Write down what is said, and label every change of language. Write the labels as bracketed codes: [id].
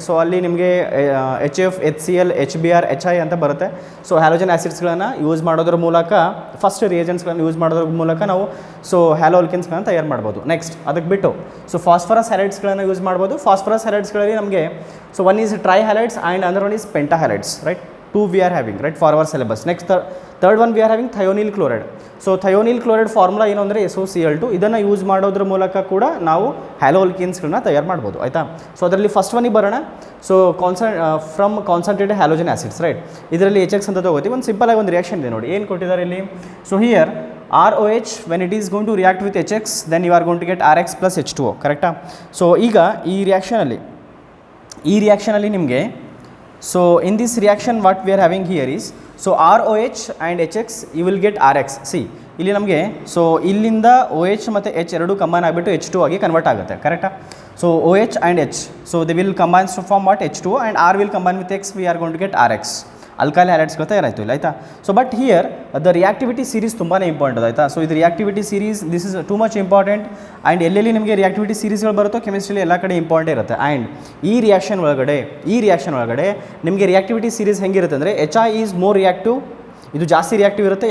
[kn] So ಅಲ್ಲಿ ನಿಮಗೆ HF, HCl, HBr, HI ಅಂತ ಬರುತ್ತೆ. ಸೊ ಹ್ಯಾಲೋಜನ್ ಆ್ಯಸಿಡ್ಸ್ಗಳನ್ನು ಯೂಸ್ ಮಾಡೋದ್ರ ಮೂಲಕ, ಫಸ್ಟ್ ರಿಯೇಜೆಂಟ್ಸ್ಗಳನ್ನು ಯೂಸ್ ಮಾಡೋದ್ರ ಮೂಲಕ ನಾವು ಸೊ ಹ್ಯಾಲೋಲ್ಕೆನ್ಸ್ಗಳನ್ನು ತಯಾರು ಮಾಡ್ಬೋದು. ನೆಕ್ಸ್ಟ್ ಅದಕ್ಕೆ ಬಿಟ್ಟು ಸೊ ಫಾಸ್ಫರಸ್ ಹ್ಯಾಲೈಡ್ಸ್ಗಳನ್ನು ಯೂಸ್ ಮಾಡ್ಬೋದು. ಫಾಸ್ಫರಸ್ ಹ್ಯಾಲೈಡ್ಸ್ಗಳಲ್ಲಿ ನಮಗೆ so [en] one is tri halides and other one is penta halides, [kn] right. [en] 2 we are having, right, for our syllabus. Next third one we are having thionyl chloride. [kn] So ಥಯೋನಿಲ್ chloride formula ಏನು ಅಂದರೆ SOCl2. ಇದನ್ನು use ಮಾಡೋದ್ರ ಮೂಲಕ ಕೂಡ ನಾವು ಹ್ಯಾಲೋಲ್ಕೆನ್ಸ್ಗಳನ್ನ ತಯಾರು ಮಾಡ್ಬೋದು, ಆಯಿತಾ. ಸೊ ಅದರಲ್ಲಿ ಫಸ್ಟ್ ಒನ್ನಿಗೆ ಬರೋಣ. So [en] from concentrated halogen acids, [kn] right. ಇದರಲ್ಲಿ HX ಅಂತ ತಗೋತೀವಿ. ಒಂದು ಸಿಂಪಲ್ ಆಗಿ ಒಂದು ರಿಯಾಕ್ಷನ್ ಇದೆ ನೋಡಿ, ಏನು ಕೊಟ್ಟಿದ್ದಾರೆ ಇಲ್ಲಿ. [en] so here ROH when it is going to react with HX then you are going to get RX plus H2O, [kn] ಕರೆಕ್ಟಾ. ಸೊ ಈಗ ಈ ರಿಯಾಕ್ಷನಲ್ಲಿ ನಿಮಗೆ [en] so in this reaction what we are having here is so ROH and HX you will get RX. [kn] see ಇಲ್ಲಿ ನಮಗೆ so ಇಲ್ಲಿಂದ OH ಮತ್ತು H ಎರಡು combine ಆಗಿಬಿಟ್ಟು H2 ಆಗಿ ಕನ್ವರ್ಟ್ ಆಗುತ್ತೆ, ಕರೆಕ್ಟಾ. [en] So OH and H so they will combine to form what H2O and R will combine with X, we are going to get RX. [kn] ಅಲ್ಕಾಲಿ ಹ್ಯಾಲೈಡ್ಸ್ಗಳು ತಯಾರಾಯಿತು ಇಲ್ಲ, ಆಯಿತಾ. So [en] but here the reactivity series [kn] ತುಂಬಾ important, ಆಯಿತಾ. So ಇದು reactivity series [en] This is too much important. [kn] And ಎಲ್ಲೆಲ್ಲಿ ನಿಮಗೆ reactivity ಸೀರೀಸ್ಗಳು ಬರುತ್ತೋ ಕೆಮಿಸ್ಟ್ರಿಲಿ ಎಲ್ಲ ಕಡೆ ಇಂಪಾರ್ಟೆಂಟ್ ಇರುತ್ತೆ. ಆ್ಯಂಡ್ ಈ ರಿಯಾಕ್ಷನ್ ಒಳಗಡೆ ನಿಮಗೆ ರಿಯಾಕ್ಟಿವಿಟಿ ಸೀರೀಸ್ ಹೆಂಗಿರುತ್ತೆ ಅಂದರೆ [en] HI is more reactive, [kn] ಇದು ಜಾಸ್ತಿ ರಿಯಾಕ್ಟಿವ್ ಇರುತ್ತೆ.